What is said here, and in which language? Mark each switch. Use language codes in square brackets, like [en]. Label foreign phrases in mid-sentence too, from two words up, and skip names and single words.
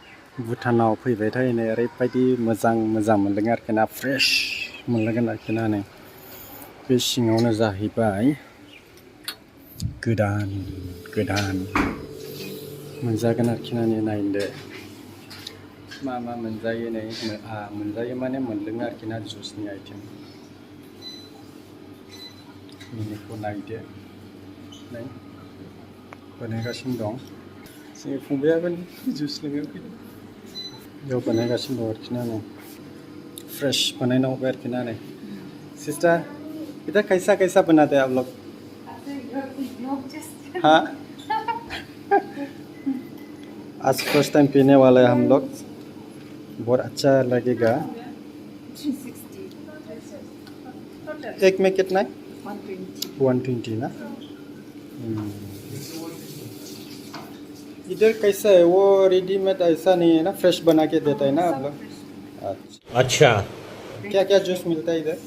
[brx] भुटानाव फैबायथाय नै ओरैबायदि मोजां मोनदों आरोखि ना फ्रेश मोनलांगोन आरोखि ना नै बे सिङावनो जाहैबाय गोदान मोनजागोन आरोखि ना नायदो मा मोनजायो नै मोनजायो माने मोनलोङो आरोखि ना जुसनि आइटेम मिनिखौ नायदो नै बानायगासिनो दं जोंनि फंबायाबो जुस लोङो बेयाव बानायगासिनो दं आरोखि ना नै [hi] फ्रेश बनाना होगा [brx] आरोखि ना नै [hi] सिस्टर इधर कैसा बनाते हैं आप लोग हाँ आज [en] first time [hi] पीने वाला है हम लोग बहुत अच्छा लगेगा 360 एक में कितना है 120 ना इधर कैसा है वो रेडीमेड ऐसा नहीं है ना फ्रेश बना के देता है ना आप लोग अच्छा क्या क्या जूस मिलता है इधर